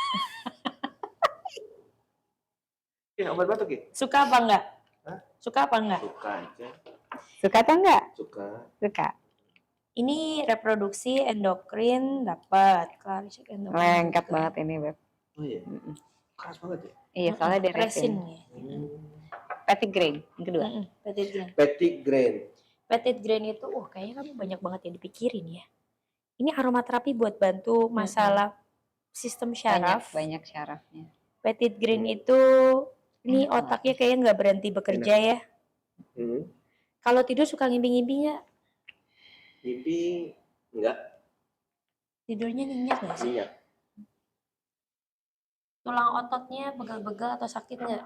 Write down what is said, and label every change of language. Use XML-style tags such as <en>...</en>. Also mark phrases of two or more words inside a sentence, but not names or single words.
<id>Ya, obat batuk ya? suka apa enggak? Hah? Suka apa enggak? Suka aja. Suka atau enggak? Suka. Suka. Ini reproduksi endokrin dapat. Clarisek endokrin. Lengket juga. banget ini, Beb. Oh iya. Keras banget ya? Iya, soalnya dia resin. Resin ya. Petit grain yang kedua. Petit grain. Petit grain. Petit grain itu, kayaknya kamu banyak banget yang dipikirin ya. Ini aromaterapi buat bantu masalah sistem syaraf. Banyak syarafnya. Petit grain itu, ini otaknya kayaknya nggak berhenti bekerja ya. Kalau tidur suka ngimpi-ngimpi nggak? Mimpi enggak? Tidurnya nyenyak nggak sih? Minyak. Tulang ototnya pegal-pegal atau sakit nggak?</id>